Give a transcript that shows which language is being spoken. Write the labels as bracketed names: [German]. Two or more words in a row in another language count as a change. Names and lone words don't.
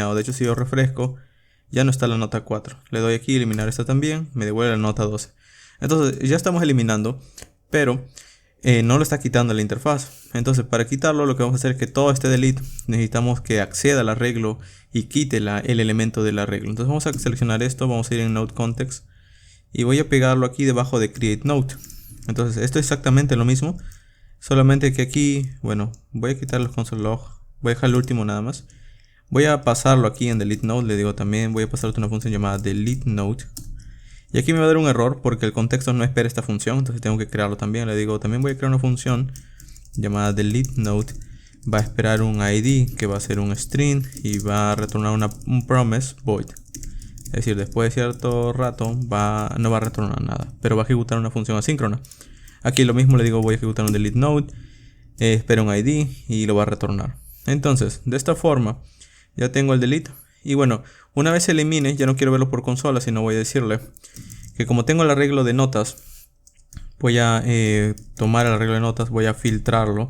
[Spanish] De hecho, si yo refresco, ya no está la nota 4. Le doy aquí eliminar esta también, me devuelve la nota 12. Entonces ya estamos eliminando, pero no lo está quitando la interfaz. Entonces para quitarlo lo que vamos a hacer es que todo este delete necesitamos que acceda al arreglo y quite el elemento del arreglo. Entonces vamos a seleccionar esto, vamos a ir en [English] node context [Spanish] y voy a pegarlo aquí debajo de [English] create node. [Spanish] Entonces esto es exactamente lo mismo, solamente que aquí, bueno, voy a quitar los [English] console log, [Spanish] voy a dejar el último nada más. Voy a pasarlo aquí en [English] delete node, [Spanish] le digo también, voy a pasar una función llamada [English] delete node. [Spanish] Y aquí me va a dar un error porque el contexto no espera esta función, entonces tengo que crearlo también. Le digo, también voy a crear una función llamada [English] delete node. [Spanish] Va a esperar un ID que va a ser un string y va a retornar un [English] promise void. [Spanish] Es decir, después de cierto rato no va a retornar nada, pero va a ejecutar una función asíncrona. Aquí lo mismo, le digo, voy a ejecutar un [English] delete node, [Spanish] espera un ID y lo va a retornar. Entonces, de esta forma ya tengo el delete. Y bueno, una vez se elimine, ya no quiero verlo por consola, sino voy a decirle que como tengo el arreglo de notas, voy a tomar el arreglo de notas, voy a filtrarlo.